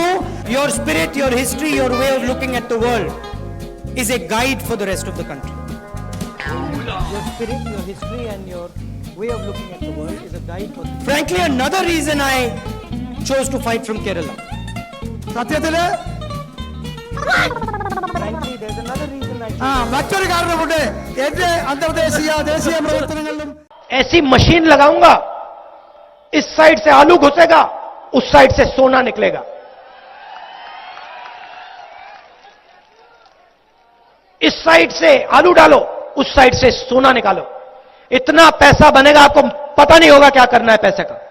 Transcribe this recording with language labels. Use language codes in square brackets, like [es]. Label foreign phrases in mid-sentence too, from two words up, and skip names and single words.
[en] Your spirit, your history, your way of looking at the world is a guide for the rest of the country. Your spirit, your history and your way of looking at the world is a guide for. Frankly, another reason I chose to fight from Kerala. [ml] സത്യത്തില് [en] Frankly, there's another reason I chose. [ml] മറ്റൊരു കാരണമുണ്ട്. എന്റെ അന്തർദേശീയ ദേശീയ പ്രവർത്തനങ്ങളിലും [hi] ऐसी मशीन लगाऊंगा, इस साइड से आलू घुसेगा, उस साइड से सोना निकलेगा. इस साइड से आलू डालो, उस साइड से सोना निकालो. इतना पैसा बनेगा, आपको पता नहीं होगा क्या करना है पैसे का.